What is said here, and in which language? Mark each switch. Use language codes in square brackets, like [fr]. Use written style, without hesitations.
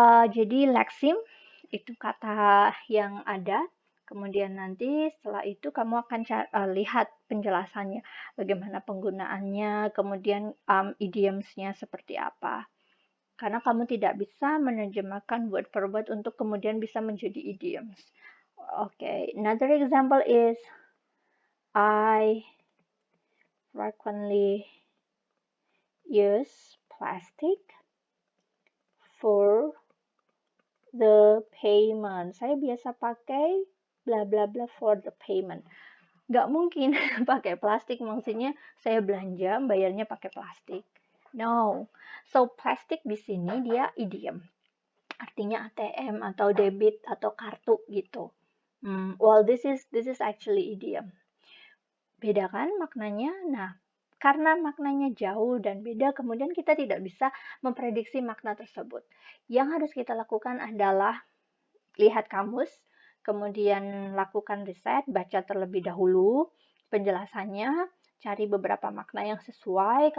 [id] Jadi leksim itu kata yang ada, kemudian nanti setelah itu kamu akan lihat penjelasannya, bagaimana penggunaannya, kemudian idioms-nya seperti apa. Karena kamu tidak bisa menerjemahkan word per word untuk kemudian bisa menjadi idioms. [en] Okay, another example is I frequently use plastic for the payment. [id] Saya biasa pakai bla bla bla [en] for the payment. [id] Nggak mungkin pakai plastik, maksudnya saya belanja bayarnya pakai plastik. No. So plastik di sini dia idiom. Artinya ATM atau debit atau kartu gitu. [en] Well, this is actually idiom. [id] Beda kan maknanya? Nah, karena maknanya jauh dan beda, kemudian kita tidak bisa memprediksi makna tersebut. Yang harus kita lakukan adalah lihat kamus, kemudian lakukan riset, baca terlebih dahulu penjelasannya, cari beberapa makna yang sesuai.